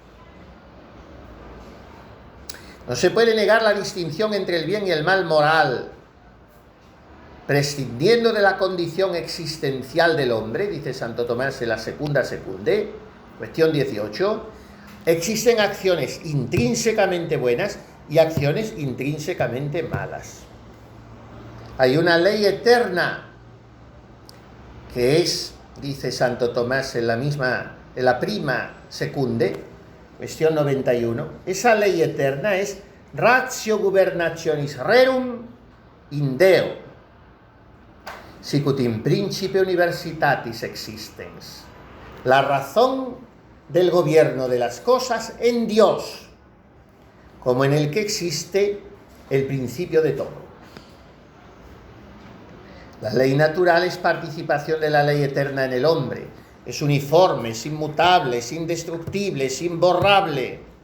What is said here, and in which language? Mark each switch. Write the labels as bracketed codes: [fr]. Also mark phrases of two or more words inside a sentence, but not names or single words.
[es] No se puede negar la distinción entre el bien y el mal moral, prescindiendo de la condición existencial del hombre, dice Santo Tomás en la Secunda Secunde, cuestión 18, existen acciones intrínsecamente buenas y acciones intrínsecamente malas. Hay una ley eterna que es, dice Santo Tomás en la prima secunde, cuestión 91, esa ley eterna es [la] ratio gubernationis rerum in Deo, sicut in principe universitatis existens. [es] La razón del gobierno de las cosas en Dios, como en el que existe el principio de todo. La ley natural es participación de la ley eterna en el hombre. Es uniforme, es inmutable, es indestructible, es imborrable.